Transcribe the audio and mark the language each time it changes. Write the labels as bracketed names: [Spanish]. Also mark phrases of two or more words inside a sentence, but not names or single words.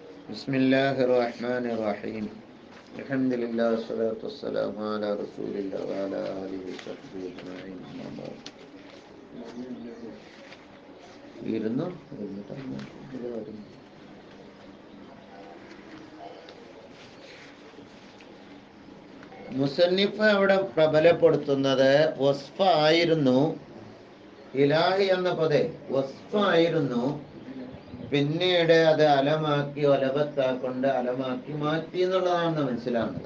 [Arabic] بسم الله الرحمن الرحيم الحمد لله والصلاة والسلام على رسول الله وعلى آله وصحبه أجمعين أما بعد [Malayalam] ഇരുന്നോ ഇരുന്നിട്ടാണ് ഇത് കാര്യം മുസന്നിഫ് അവിടെ പ്രബലപ്പെടുത്തുന്നത് വസ്ഫ് ആയിരുന്നു ഇലാഹി എന്ന പദേ വസ്ഫ് ആയിരുന്നു പിന്നീട് അത് അലമാക്കി ഒലബത്താക്കൊണ്ട് അലമാക്കി മാറ്റി എന്നുള്ളതാണ് മനസ്സിലാവുന്നത്.